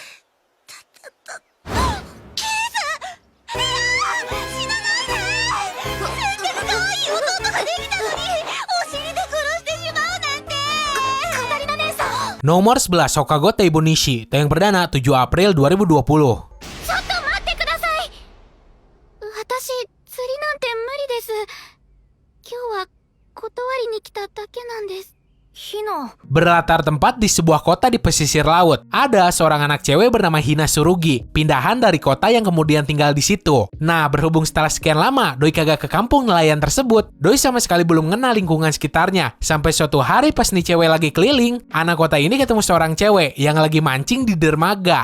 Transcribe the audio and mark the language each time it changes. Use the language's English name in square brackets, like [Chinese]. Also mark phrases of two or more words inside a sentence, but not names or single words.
[Indonesian] Nomor 11, Hokago Teibonishi, tayang perdana 7 April 2020. [Japanese] 私、釣りなんて無理です。今日は断りに来ただけなんです。 Hina. [Indonesian] Berlatar tempat di sebuah kota di pesisir laut. Ada seorang anak cewek bernama Hina Tsurugi, pindahan dari kota yang kemudian tinggal di situ. Nah, berhubung setelah sekian lama doi kagak ke kampung nelayan tersebut, doi sama sekali belum mengenal lingkungan sekitarnya. Sampai suatu hari pas nih cewek lagi keliling, anak kota ini ketemu seorang cewek yang lagi mancing di dermaga.